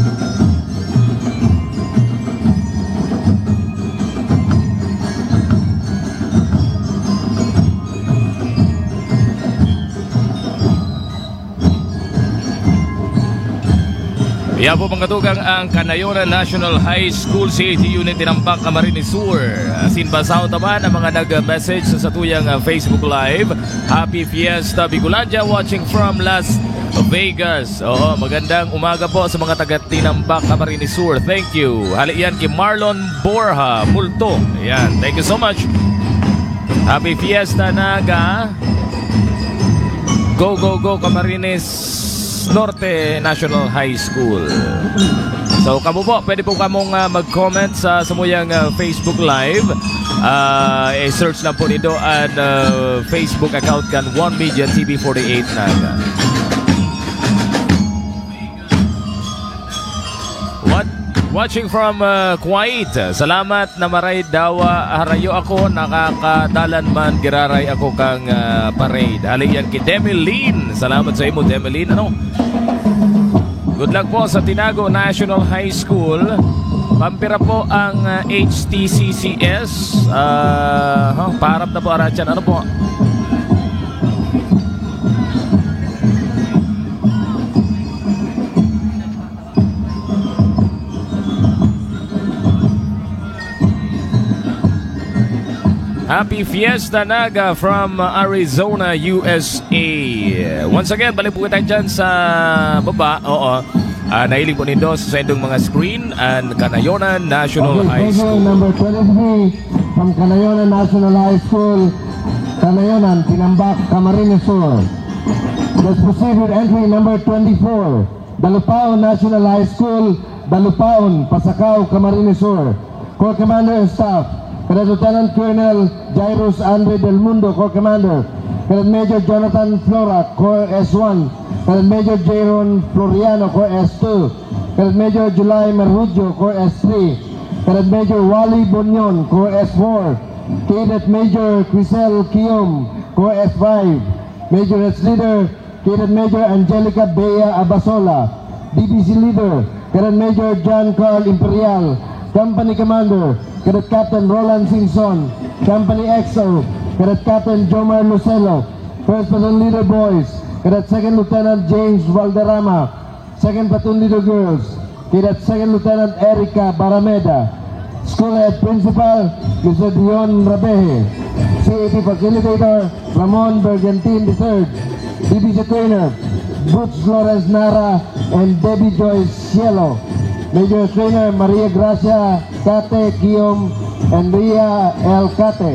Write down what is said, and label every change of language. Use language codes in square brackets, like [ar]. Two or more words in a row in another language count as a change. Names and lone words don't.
[bik] po mga tugang ang Canayonan National High School CAT Unit Tinambak, Camarines Sur. Sinbasaw naman ang mga nag-message sa tuyang Facebook Live. [en] Happy Fiesta Bicolandia watching from Las Vegas. [tl] Oo, magandang umaga po sa mga taga Tinambak, Camarines Sur. [en] Thank you. [bik] Hali yan kay Marlon Borja Multo. Ayan, [en] thank you so much. Happy Fiesta Naga. Go, go, go Camarines Norte National High School. [bik] So kamo po, pwede po kamong mag-comment sa samuyang Facebook Live. I-search lang po nito at Facebook account kan One Media TV48 Naga. [en] Watching from Kuwait. [bik] Salamat na maray dawa harayo ako, nakakadalan man giraray ako kang parade. Aliyan kay Demelin. Salamat sa imo Demelin. Ano? [en] Good luck po sa Tinago National High School. [bik] Pampira po ang HTCCS. Parap na po Arachan. Ano po? [en] Happy Fiesta Naga from Arizona, USA. Once again, [tl] balik po tayo dyan sa baba. Oo. [bik] Nahiling po nindo sa sendong mga screen and Canayonan National High School. [en] Number 23 from Canayonan National High School, Canayonan, Tinambak, Camarines Sur. Let's proceed with entry number 24, Dalupaon National High School, Dalupaon, Pasakaw, Camarines Sur. Corps Commander and Staff, Cadet Lieutenant Colonel Jairus Andre Del Mundo, Corps Commander. Cadet Major Jonathan Flora, Corps S1. Cadet Major Jaron Floriano, Corps S2. Cadet Major July Merhudio, Corps S3. Cadet Major Wally Bonyon, Corps S4. Cadet Major Crisel Kiom, Corps S5. Major S Leader, Cadet Major Angelica Bea Abasola. DPC Leader, Cadet Major John Carl Imperial. Company Commander, Cadet Captain Roland Simpson. Company EXO, Cadet Captain Jomar Lucelo. First Platoon Leader Boys, Cadet Second Lieutenant James Valderrama. Second Platoon Leader Girls, Cadet Second Lieutenant Erica Barameda. School Head Principal, Mr. Dion Rabeje. CAT Facilitator, Ramon Bergantin III. DBC Trainer, Brooks Flores Nara and Debbie Joyce Cielo. Major Trainer, Maria Gracia Cate Guillaume and Ria L. Cate.